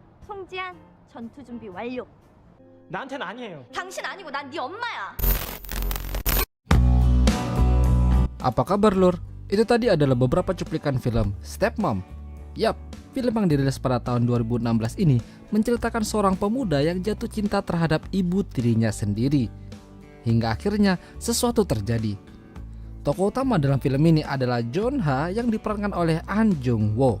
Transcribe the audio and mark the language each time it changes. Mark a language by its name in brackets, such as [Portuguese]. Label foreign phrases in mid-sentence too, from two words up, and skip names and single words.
[Korean] 송지한, 전투 준비 완료. 나한테는 아니에요. 당신 아니고 난 네 엄마야. [Indonesian] Apa kabar lur? Itu tadi adalah beberapa cuplikan film Stepmom. Yap, film yang dirilis pada tahun 2016 ini menceritakan seorang pemuda yang jatuh cinta terhadap ibu tirinya sendiri. Hingga akhirnya sesuatu terjadi. Tokoh utama dalam film ini adalah Jun-ha yang diperankan oleh Ahn Jung-woo.